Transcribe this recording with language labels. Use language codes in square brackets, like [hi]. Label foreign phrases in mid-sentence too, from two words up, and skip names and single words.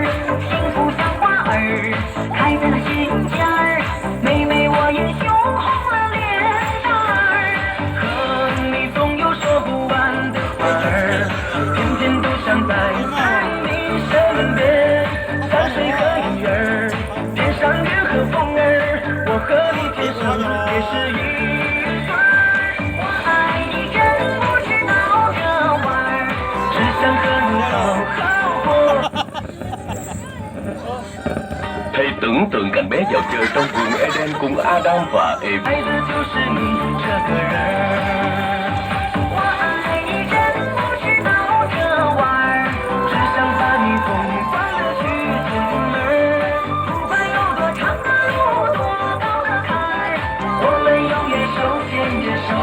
[zh] 幸福像花儿开在那心尖儿，每每我也羞红了脸蛋儿。和你总有说不完的话儿，偏偏都想待在你身边。山水和鱼儿，天上月和风儿，我和你天生也是一。 [vi] Hãy tưởng tượng cảnh bé dạo chơi trong vườn Eden cùng Adam và Eve. [zh] 爱的就是你这个人，我爱你真不知道这玩儿，只想把你疯狂的去亲儿。不管有多长的路，多高的坎儿，我们永远手牵着手。